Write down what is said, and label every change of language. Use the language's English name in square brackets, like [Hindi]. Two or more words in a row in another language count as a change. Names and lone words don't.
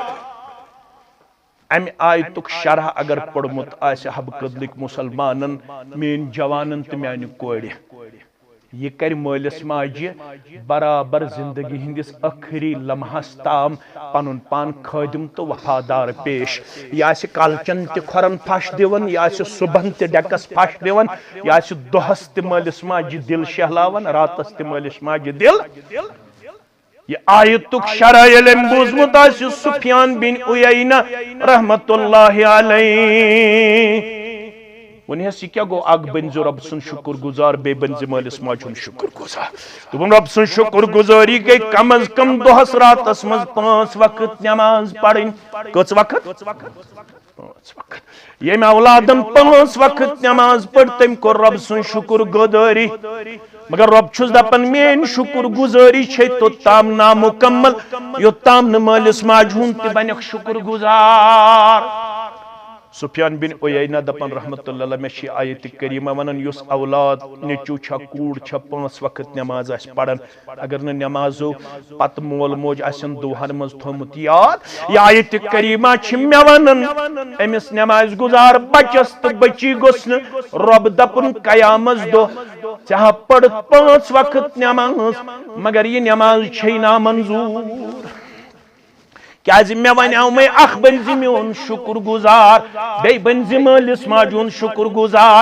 [Kashmiri] امہِ آیتُک شرح اگر پوٚرمُت آسہِ حبہٕ قدلٕکۍ مُسلمانن میٲنۍ جوانن تہٕ میانہِ کورِ یہِ کرِ مٲلِس ماجہِ برابر زندگی ہٕنٛدِس ٲخری لمحس تام پنُن پان خٲدِم تہٕ وفادار پیش. یہِ آسہِ کالچن تہِ کھۄرن پھش دِوان یہِ آسہِ صبحن تہِ ڈیکس پھش دِوان یہِ آسہِ دۄہس تہِ مٲلِس ماجہِ دِل شہلاوان راتس تہِ مٲلِس ماجہِ دِل. یہ آیتُک شرح ییٚلہِ أمۍ بوٗزمُت آسہِ سفیان بن عُیینہ [Arabic] رحمت اللہ علیہ [Kashmiri] ونیس یہ کیا گو اکھ بنزِ رب سُنٛد شُکر گُزار بیٚیہِ بنزِ مٲلِس ماجہِ ہُنٛد شُکر گُزار. دوٚپُن رب سٕنٛز شُکر گُزٲری گٔے کم از کم دۄہس راتس منٛز 5 وقت نٮ۪ماز پرٕنۍ. کٔژ وقت 5 وقت. ییٚمۍ اولادن 5 وقت نٮ۪ماز پٔر تٔمۍ کوٚر رب سٕنٛز شُکر گُزٲری مگر رب چھُس دپان میٲنۍ شُکر گُزٲری چھے توٚتام نامُکمل یوٚتام نہٕ مٲلِس ماجہِ ہُنٛد تہِ بنیکھ شُکر گُزار. سفیان بن عُیینہ دپان [Arabic] رحمت اللہ علیہ [Kashmiri] مےٚ چھِ آیتِ کریٖمہ ونان یُس اولاد نیٚچوٗ چھا کوٗر چھا 5 وقت نٮ۪ماز آسہِ پران اگر نہٕ نٮ۪مازو پتہٕ مول موج آسن دُہن منٛز تھوٚمُت یاد یہِ آیتِ کریٖمہ چھِ مےٚ ونان أمِس نٮ۪مازِ گُزار بچس تہٕ بچی گوٚژھ نہٕ رۄب دپُن قیامس دۄہ ژےٚ ہا پٔرٕتھ 5 وقت نٮ۪ماز مگر یہِ نٮ۪ماز چھے نامنظوٗر کیازِ مےٚ ونیو مے اکھ بنزِ میون شُکر گُزار بیٚیہِ بنزِ مٲلِس ماجہِ ہُنٛد شُکر گُزار.